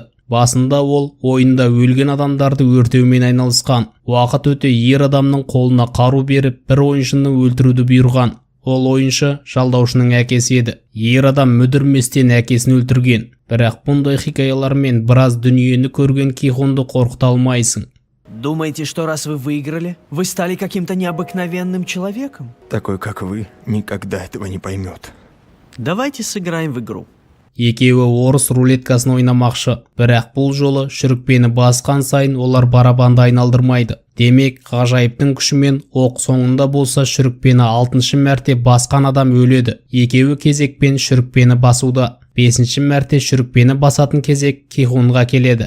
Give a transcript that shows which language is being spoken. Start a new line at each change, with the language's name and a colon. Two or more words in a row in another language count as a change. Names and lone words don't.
Kazakh: Басында ол ойында өлген адамдарды өртеумен айналысқан. Уақыт өте ер адамның қолына қару беріп, бір ойыншыны өлтіруді бұйырған. Ол ойыншы жалдаушының әкесі еді. Ер адам мүдірместен әкесін өлтірген. Бірақ бұндай хикаялармен біраз дүниені көрген Ки Хунды қорқыта алмайсың.
Russian: Думаете, что раз вы выиграли, вы стали каким-то необыкновенным человеком? Такой, как вы, никогда этого не поймет. Давайте сыграем в игру.
Kazakh: Екеуі орыс рулеткасын ойнамақшы, бірақ бұл жолы шүрікпені басқан сайын олар барабанды айналдырмайды. Демек, ғажайыптың күшімен оқ соңында болса шүрікпені 6-шы мәрте басқан адам өледі. Екеуі кезекпен шүрікпені басуда. 5-ші мәрте шүрікпені басатын кезек Ки-хунға келеді.